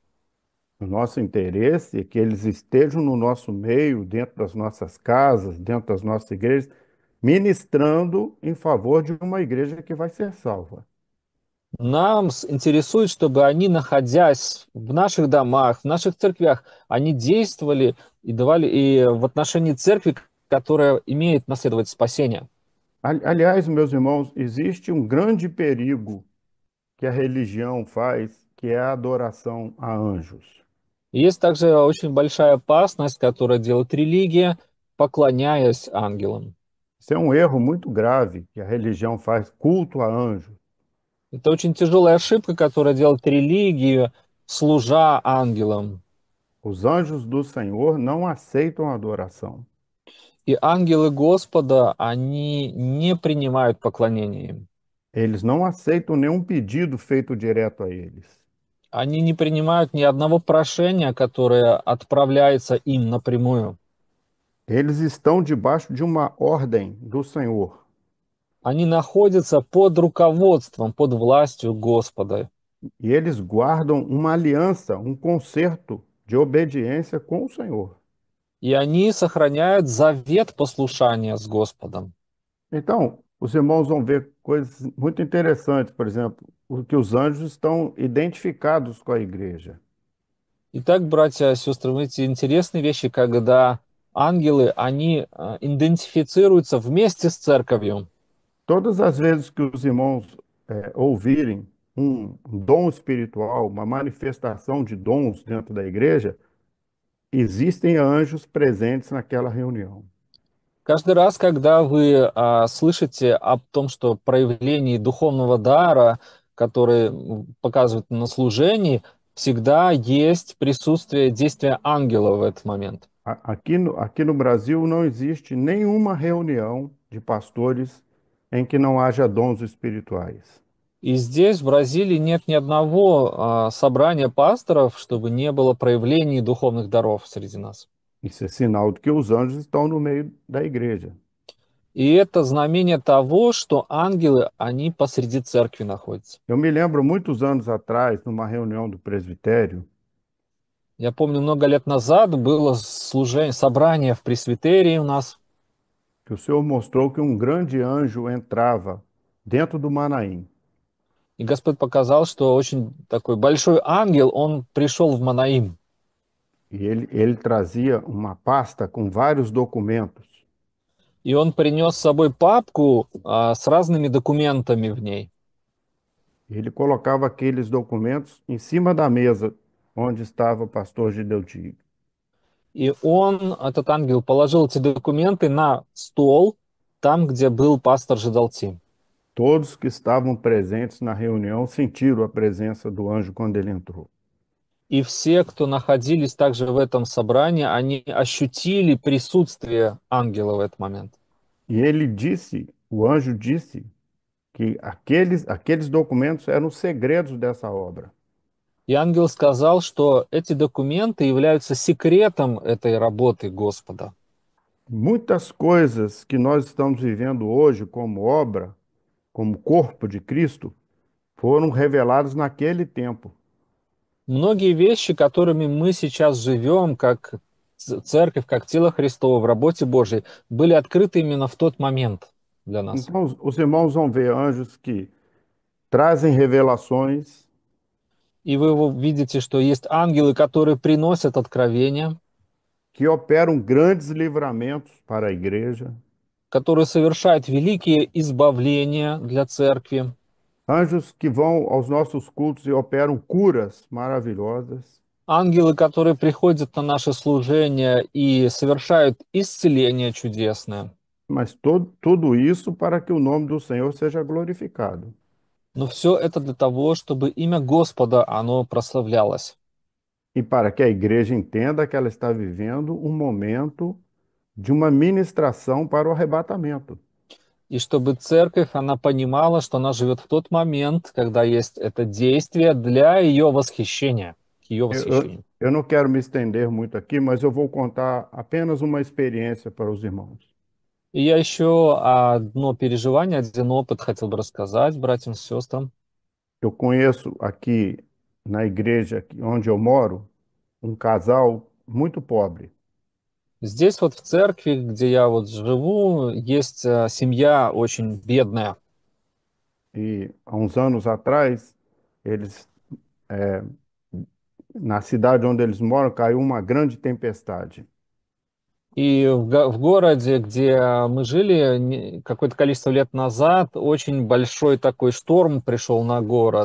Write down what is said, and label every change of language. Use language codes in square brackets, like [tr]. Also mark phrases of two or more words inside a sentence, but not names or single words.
[pt] O nosso interesse é que eles estejam no nosso meio, dentro das nossas casas, dentro das nossas igrejas, ministrando em favor de uma igreja que vai ser salva. [ru] Нам интересует, чтобы они, находясь в наших домах, в наших церквях, они действовали и давали и в отношении церкви, которая имеет наследовать спасение. [pt] Aliás, meus irmãos, existe um grande perigo que a religião faz, que é a adoração a anjos. [ru] И есть также очень большая опасность, которую делает религия, поклоняясь ангелам. [pt] Isso é um erro muito grave que a religião faz, culto a anjos. [ru] Это очень тяжелая ошибка, которая делает религию, служа ангелам. [pt] Os anjos do Senhor não aceitam adoração. [ru] И ангелы Господа, они не принимают поклонение им. [pt] Eles não aceitam nenhum pedido feito direto a eles. [ru] Они не принимают ни одного прошения, которое отправляется им напрямую. [pt] Eles estão debaixo de uma ordem do Senhor. [ru] Они находятся под руководством, под властью Господа. [pt] E eles guardam uma aliança, um concerto de obediência com o Senhor. [ru] И они сохраняют завет послушания с Господом. [pt] Então, os irmãos vão ver coisas muito interessantes, por exemplo, o que os anjos estão identificados com a igreja. [ru] Итак, братья и сестры, эти интересные вещи, когда ангелы, они идентифицируются вместе с церковью. [pt] Todas as vezes que os irmãos ouvirem um dom espiritual, uma manifestação de dons dentro da igreja, existem anjos presentes naquela reunião. [ru] Каждый раз, когда вы слышите о том, что проявлении духовного дара, который показывают на служении, всегда есть присутствие действия ангела в этот момент. [pt] Aqui no Brasil não existe nenhuma reunião de pastores em que não haja dons espirituais. [ru] И здесь, в Бразилии, нет ни одного собрания пасторов, чтобы не было проявлений духовных даров среди нас. [pt] Isso é sinal de que os anjos estão no meio da igreja. [ru] И это знамение того, что ангелы, они посреди церкви находятся. [pt] Eu me lembro muitos anos atrás, numa reunião do presbitério, [ru] Я помню, много лет назад было служение, собрание в пресвитерии у нас, [pt] que o Senhor mostrou que um grande anjo entrava dentro do Manaim. [ru] и Господь показал, что очень такой большой ангел, он пришел в Манаим, [pt] E ele trazia uma pasta com vários documentos. [ru] и он принес с собой папку с разными документами в ней. [pt] Ele colocava aqueles documentos em cima da mesa onde estava o pastor Gideoti. [ru] И он, этот ангел, положил эти документы на стол, там, где был пастор Жидалти. [pt] Todos que estavam presentes na reunião sentiram a presença do anjo quando ele entrou. [ru] И все, кто находились также в этом собрании, они ощутили присутствие ангела в этот момент. [pt] E ele disse, o anjo disse, que aqueles documentos eram os segredos dessa obra. [ru] И ангел сказал, что эти документы являются секретом этой работы Господа. [pt] Muitas coisas que nós estamos vivendo hoje como obra, como corpo de Cristo, foram reveladas naquele tempo. [ru] Многие вещи, которыми мы сейчас живем, как церковь, как тело Христово в работе Божьей, были открыты именно в тот момент для нас. [pt] Então, os irmãos vão ver anjos que trazem revelações, [ru] И вы видите, что есть ангелы, которые приносят откровения, [pt] que operam grandes livramentos para a igreja, [ru] которые совершают великие избавления для церкви, [pt] anjos que vão aos nossos cultos e operam curas maravilhosas, [ru] ангелы, которые приходят на наше служение и совершают исцеление чудесное. [pt] mas tudo isso para que o nome do Senhor seja glorificado [ru] Но все это для того, чтобы имя Господа, оно прославлялось. [pt] e para que a igreja entenda que ela está vivendo um momento de uma ministração para o arrebatamento. [ru] И чтобы церковь, она понимала, что она живет в тот момент, когда есть это действие для ее восхищения, к ее восхищению. [pt] Eu não quero me estender muito aqui, mas eu vou contar apenas uma experiência para os irmãos. [ru] И я еще одно переживание, один опыт хотел бы рассказать братьям и сестрам. [pt] Eu conheço aqui na igreja onde eu moro um casal muito pobre. [ru] Здесь вот в церкви, где я вот живу, есть семья очень бедная. [pt] E há uns anos atrás, eles, é, na cidade onde eles moram, caiu uma grande tempestade. [ru] И в городе, где мы жили, какое-то количество лет назад, очень большой такой шторм пришел на город.